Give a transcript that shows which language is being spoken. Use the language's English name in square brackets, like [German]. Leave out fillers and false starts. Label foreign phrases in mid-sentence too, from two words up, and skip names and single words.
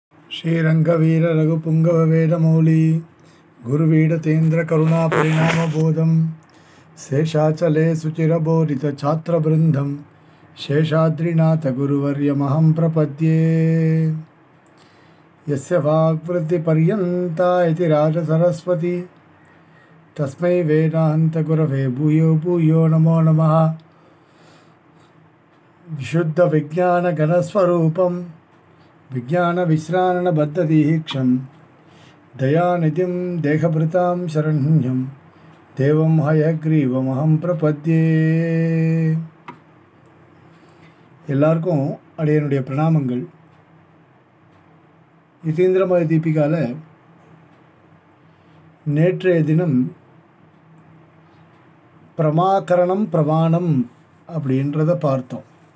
[Sanskrit] श्रीरंगवीर रघुपुंगव वेदमौली गुरुवीडतेन्द्र करुणा परिणाम बोधम शेषाचले सुचिरबोधित छात्रवृंदम शेषाद्रिनाथ गुरुवर्यमहं प्रपद्ये यस्य वाग्वृत्तिपर्यन्ता इति राजसरस्वती तस्मै वेदान्तगुरवे भूयो भूयो नमो नमः। विशुद्धविज्ञानघनस्वरूपं विज्ञानविश्राणबद्धदीक्षं दयानिधिं देहभृतां शरण्यं देवं हयग्रीवमहं प्रपद्ये। [Tamil] எல்லாருக்கும் அடியனுடைய பிரணாமங்கள். யதீந்திரமய தீபிகால நேற்றைய தினம் பிரமாகரணம் பிரமாணம் அப்படின்றத பார்த்தோம்.